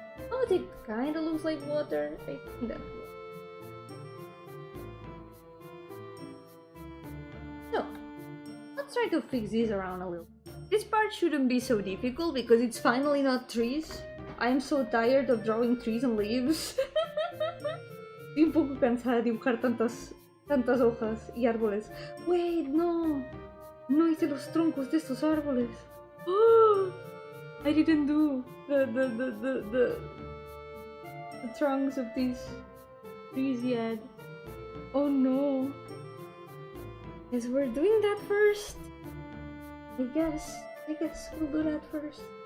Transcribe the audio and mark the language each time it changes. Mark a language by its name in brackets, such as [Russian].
[English] Oh, it kinda looks like water. I think that. So, let's try to fix this around a little. This part shouldn't be so difficult because it's finally not trees. I am so tired of drawing trees and leaves. [Spanish] Estoy un poco cansada de dibujar tantas hojas y árboles. [English] Wait, no. [Spanish] No hice los troncos de estos árboles. [English] Oh, I didn't do the trunks of these trees yet. Oh no. Guess we're doing that first. I guess we'll do that first.